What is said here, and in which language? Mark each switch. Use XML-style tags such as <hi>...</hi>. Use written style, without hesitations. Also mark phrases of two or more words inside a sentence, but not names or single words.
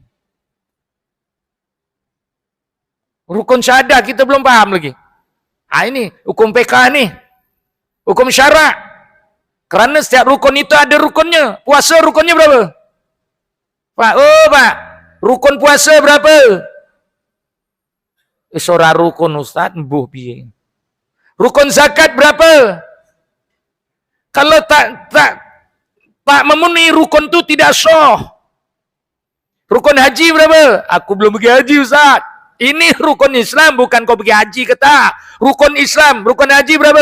<ms>Rukun syahadah kita belum paham lagi. Ini hukum PK ni. Hukum syarak. Kerana setiap rukun itu ada rukunnya. Puasa rukunnya berapa? Pak, rukun puasa berapa? Seorang rukun Ustaz,</ms> <jv>mbuh piye.</jv> <ms>Rukun zakat berapa? Kalau tak memenuhi rukun itu tidak sah. Rukun haji berapa? Aku belum pergi haji Ustaz. Ini rukun Islam, bukan kau pergi haji ke tak. Rukun Islam, rukun haji berapa?</ms>